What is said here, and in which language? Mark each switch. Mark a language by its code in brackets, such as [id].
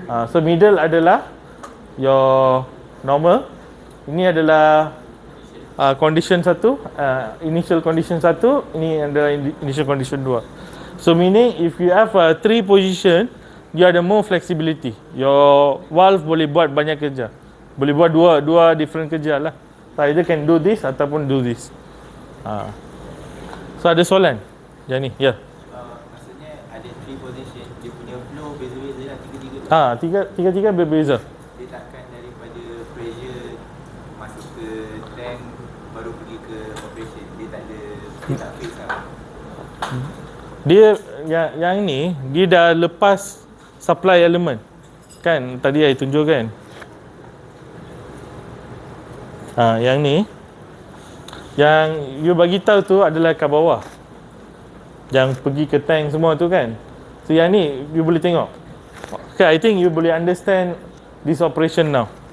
[en] So middle adalah your normal. [ms] Ini adalah [en] condition 1, initial condition 1, [ms] ini adalah [en] initial condition 2. So meaning if you have 3 position, you ada more flexibility. [ms] Your valve boleh buat banyak kerja. Boleh buat dua different kerja lah. [en] So either can do this [ms] ataupun do this. So ada soalan? Yang ni, ya. Maksudnya ada 3 position, dia punya flow beza-beza lah, tiga-tiga. Tiga-tiga berbeza. Dia takkan daripada pressure masuk ke tank baru pergi ke operation. Dia tak fix lah. Dia yang ni dia dah lepas supply element. Kan tadi saya tunjuk kan. Yang ni yang you bagi tahu tu adalah kat bawah. Yang pergi ke tank semua tu kan. So yang ni you boleh tengok. [en] Okay, I think you [ms] boleh [en] understand this operation now.